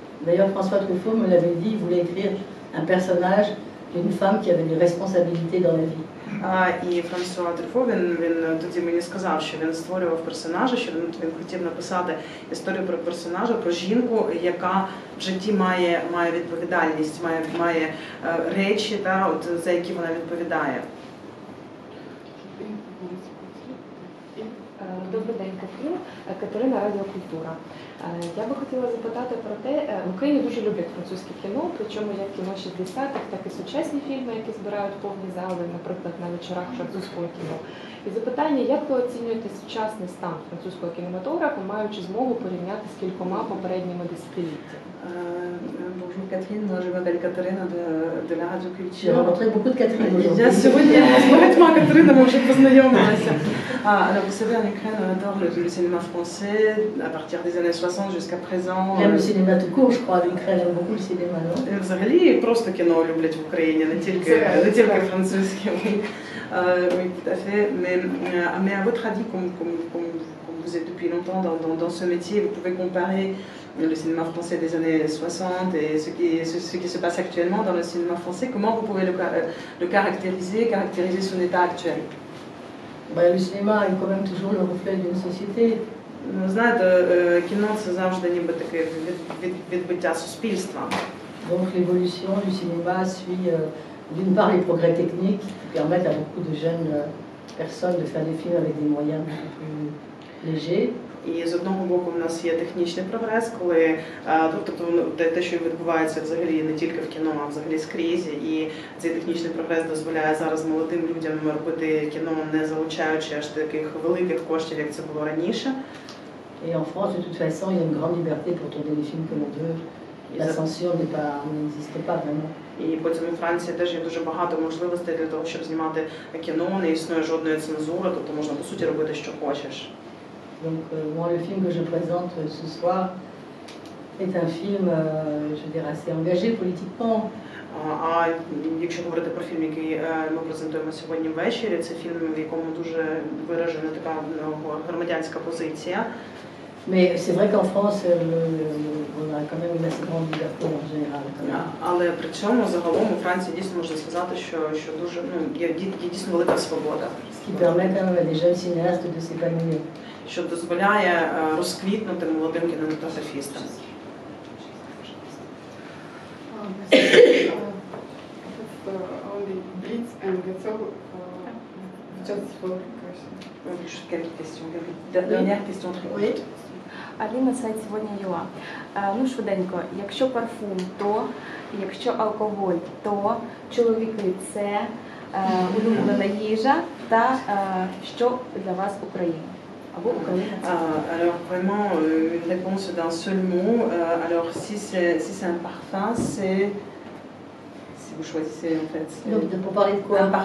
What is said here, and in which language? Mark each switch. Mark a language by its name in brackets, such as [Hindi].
[French] D'ailleurs, François Truffaut me l'avait dit, il voulait écrire un personnage d'une femme qui avait des responsabilités dans la vie. [Ukrainian] І Франсуа Трюфо, він тоді мені сказав, що він створював персонажа, що він хотів написати історію про персонажа, про жінку, яка в житті має відповідальність, має речі, за які вона відповідає. Добрий день, Катрін. Катерина, Радіокультура. Я би хотіла запитати про те, в Україні дуже люблять французьке кіно, причому як кіно 60-х, так і сучасні фільми, які збирають повні зали, наприклад, на вечорах французького кіно. І запитання, як ви оцінюєте сучасний стан французького кінематографу, маючи змогу порівняти з кількома попередніми десятиліттями? [French] Bonjour Catherine, je m'appelle Catherine de la Radio Culture. J'ai rencontré beaucoup de Catherine aujourd'hui. [Ukrainian] Я сьогодні з багатьма Катеринами вже познайомилася. [French] Alors vous savez, en Ukraine, on adore le cinéma français à partir des années 60 jusqu'à présent. Même le cinéma tout court, je crois, l'Ukraine aime beaucoup le cinéma, non? [Ukrainian] Взагалі просто кіно люблять в Україні, не тільки французьке. [French] Oui, tout à fait. Mais à votre avis, comme vous êtes depuis longtemps dans ce métier, vous pouvez comparer le cinéma français des années 60 et ce qui se passe actuellement dans le cinéma français. Comment vous pouvez le caractériser son état actuel? Le cinéma est quand même toujours le reflet d'une société. [Ukrainian] Знаєте, кіно це завжди ніби таке відбиття суспільства. [French] Donc l'évolution du cinéma suit d'une part les progrès techniques qui permettent à beaucoup de jeunes personnes de faire des films avec des moyens beaucoup plus légers. [Ukrainian] І з одного боку в нас є технічний прогрес, коли тобто те, що відбувається взагалі не тільки в кіно, а взагалі скрізь, і цей технічний прогрес дозволяє зараз молодим людям робити кіно, не залучаючи аж таких великих коштів, як це було раніше. [French] Et en France, de toute façon, il y a une grande liberté pour tourner les films que l'on veut. La censure n'existe pas vraiment. [Ukrainian] І потім у Франції теж є дуже багато можливостей для того, щоб знімати кіно, не існує жодної цензури, тобто можна по суті робити, що хочеш. [French] Donc moi, le film que je présente ce soir est un film, je dirais, assez engagé politiquement. [Ukrainian] А якщо говорити про фільм, який ми презентуємо сьогодні ввечері, це фільм, в якому дуже виражена така громадянська позиція. [French] Mais c'est vrai qu'en France, on a quand même une assez grande liberté en général. [Ukrainian] Але при цьому загалом у Франції дійсно можна сказати, що дуже є дійсно велика свобода. [French] Ce qui permet quand même à des jeunes cinéastes de s'épanouir. [Ukrainian] Що дозволяє розквітнути молодим кінематографістам. [English] Only beats and that's all. Just for question. [French] Quelques questions, dernière question très courte. [Ukrainian] Аліна, сайт сьогодні.ua. Ну, швиденько, якщо парфум, то, якщо алкоголь, то, чоловіки – це улюблена їжа, та що для вас Україна? Або Україна – це? [French] Alors vraiment une réponse d'un seul mot. Alors si c'est un parfum, c'est... Si vous choisissez en fait... Donc pour parler de quoi?